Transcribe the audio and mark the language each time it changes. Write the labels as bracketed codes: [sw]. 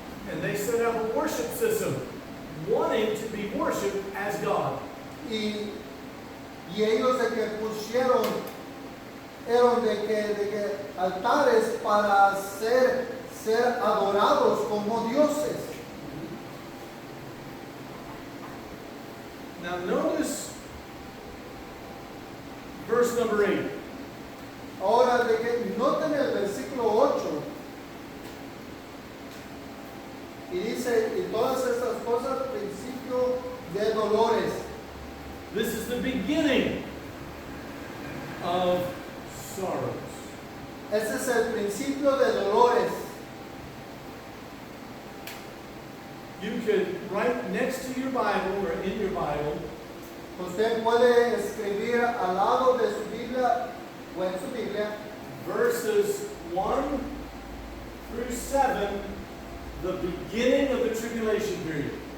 [en] And they set up a worship system, wanting to be worshipped as God. [es] Y ellos de que pusieron, eran de que altares para ser adorados como dioses. [en] Now notice verse number 8. [es] Ahora, de que noten el versículo 8. Y dice, y todas estas cosas, principio de dolores. [en] This is the beginning of sorrows. [es] Ese es el principio de dolores. [en] You could write next to your Bible or in your Bible, [es] Usted puede escribir al lado de su Biblia o en su Biblia [en] verses 1 through 7, the beginning of the tribulation period.